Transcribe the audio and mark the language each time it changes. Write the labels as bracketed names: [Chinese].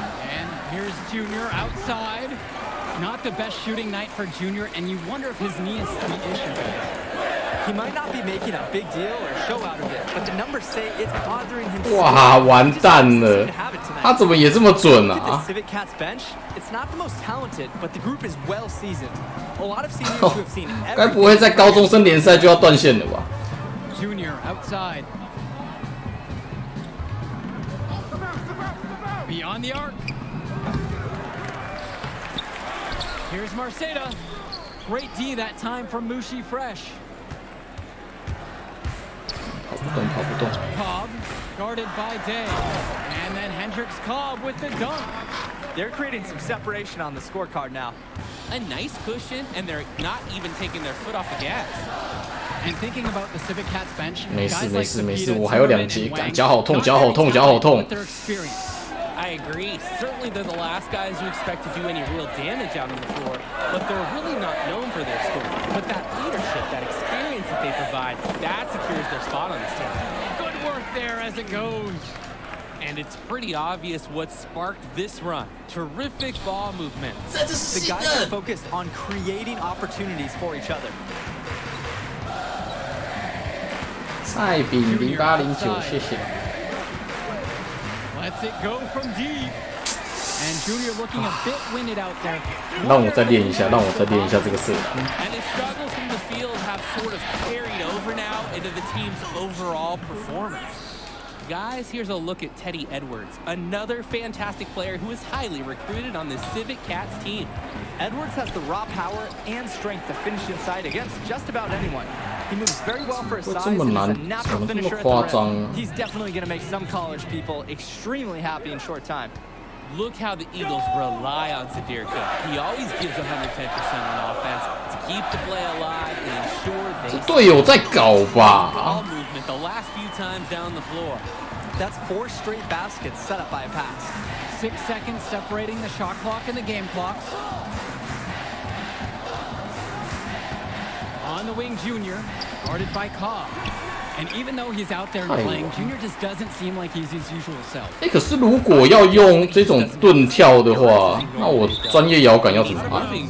[English] And here's Junior outside. Not the best shooting night for Junior, and you wonder if his knee is the issue. He might not be making a big deal or show out of it, but the numbers say it's bothering him. [Chinese] 哇，完蛋了！他怎么也这么准啊 [English] ？Civic Cats bench, it's not the most talented, but the group is well seasoned. A lot of seniors who have seen. [Chinese] 该不会在高中生联赛就要断线了吧 [English] ？Junior outside. Beyond the arc. Here's Marceda. Great D that time from Mushi Fresh. [Chinese] 跑不动，跑不动。 [English] Cobb guarded by Day, and then Hendricks Cobb with the dunk. They're creating some separation on the scorecard now. A nice cushion, and they're not even taking their foot off the gas. And thinking about the Civic Cats bench, [Chinese] 没事没事没事，我还有2节，脚好痛，脚好痛，脚好痛。 [English] I agree. Certainly they're the last guys you expect to do any real damage out on the floor, but they're really not known for their scoring. But that leadership, that experience that they provide, that secures their spot on this team. Good work there as it goes. And it's pretty obvious what sparked this run. Terrific ball movement. The guys are focused on creating opportunities for each other. [Chinese] 蔡炳0809，谢谢。 [English] Lets it go from deep. And Junior looking a bit winded out there. [Chinese] 让我再练一下，让我再练一下这个射篮。 [English] And the struggles from the field have sort of carried over now into the team's overall performance. Guys, here's a look at Teddy Edwards, another fantastic player who is highly recruited on the Civic Cats team. Edwards has the raw power and strength to finish inside against just about anyone. He moves very well for his size and is a natural finisher at the rim. He's definitely going to make some college people extremely happy in short time. Look how the Eagles rely on Sadirka. He always gives 110% on offense to keep the play alive and ensure they [Chinese] 队友在搞吧 [English] ball movement the last few times down the floor. That's 4 straight baskets set up by a pass. 6 seconds separating the shot clock and the game clocks. On the wing, Junior, guarded by Cobb. And even though he's out there playing, Junior just doesn't seem like he's his usual self. [Chinese] 可是如果要用这种盾跳的话，那我专业摇杆要怎么按？